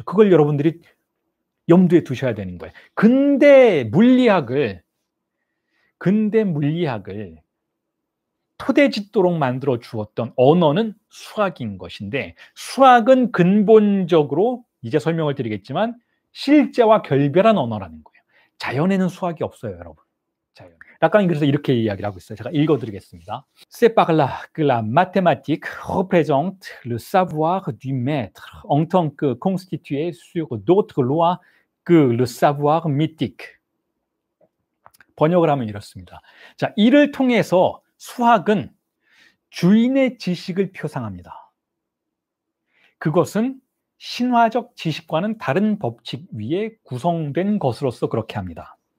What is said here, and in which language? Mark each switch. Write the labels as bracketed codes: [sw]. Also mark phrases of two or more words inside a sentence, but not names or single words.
[ko] 그걸 여러분들이 염두에 두셔야 되는 거예요. 근대 물리학을 토대짓도록 만들어 주었던 언어는 수학인 것인데, 수학은 근본적으로, 이제 설명을 드리겠지만, 실제와 결별한 언어라는 거예요. 자연에는 수학이 없어요, 여러분. 자연. 락강이 그래서 이렇게 이야기를 하고 있어요. 제가 읽어드리겠습니다. [fr] C'est par là que la mathématique représente le savoir du maître en tant que constitué sur d'autres lois que le savoir mythique. [ko] 번역을 하면 이렇습니다. 자, 이를 통해서 수학은 주인의 지식을 표상합니다. 그것은 신화적 지식과는 다른 법칙 위에 구성된 것으로서 그렇게 합니다.